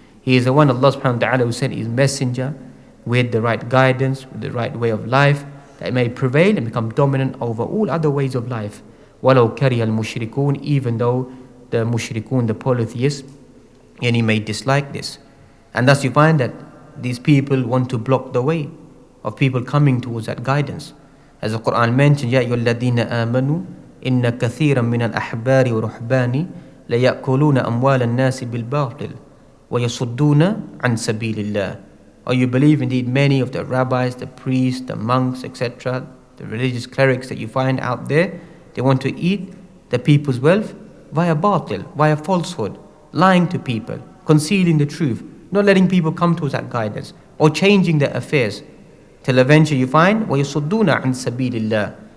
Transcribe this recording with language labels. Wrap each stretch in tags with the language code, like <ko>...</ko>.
<en>He is the one, Allah subhanahu wa ta'ala, who sent his messenger with the right guidance, with the right way of life, that it may prevail and become dominant over all other ways of life.</en> <ar>وَلَوْ كَرِهَ الْمُشْرِكُونَ,</ar> <en>even though the mushrikun, the polytheists, and he may dislike this. And thus you find that these people want to block the way of people coming towards that guidance. As the Quran mentioned,</en> <ar>يَا أَيُّهَا الَّذِينَ آمَنُوا إِنَّ كَثِيرًا مِنَ الْأَحْبَارِ وَرُهْبَانِ لَيَأْكُلُونَ أَمْوَالَ النَّاسِ بِالْبَاطِلِ وَيَصُدُّونَ عَنْ سَبِيلِ اللَّهِ.</ar> <en>Or you believe indeed many of the rabbis, the priests, the monks, etc., the religious clerics that you find out there, they want to eat the people's wealth via batil, via falsehood, lying to people, concealing the truth, not letting people come towards that guidance, or changing their affairs, till eventually you find</en> <ar>وَيَصُدُّونَ عَنْ سَبِيلِ اللَّهِ.</ar>